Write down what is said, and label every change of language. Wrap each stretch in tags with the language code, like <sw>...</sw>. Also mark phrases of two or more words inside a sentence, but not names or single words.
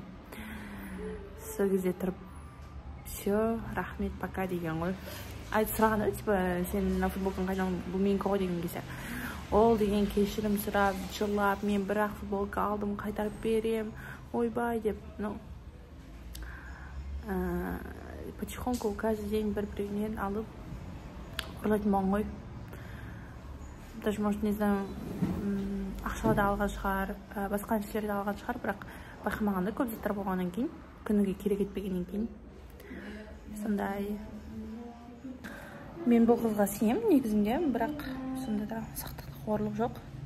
<kk>Сол кезде тұрып, все, рахмет, пока деген ғой. Айтып сұраған еді, типа, сен футболканы қайдан, бұл менікі ғой деген кезде. Ол деген кешірім сұрап, жылап, мен бірақ футболка алдым, қайтарып берем, ойбай деп,</kk> <ru>потихоньку каждый день</ru> <kk>бір-бірінен алып ұрлайтын болған ғой.</kk> <ru>Даже, может, не знаю,</ru> <kk>ақшаларды алған шығар, басқа нәрселерді алған шығар, бірақ байқамағанда көп заттар болғаннан кейін, күніге керек етпегеннен кейін. Сондай. Мен бұл қызға сенемін негізінде, бірақ сонда да сақтық қорлық жоқ.</kk>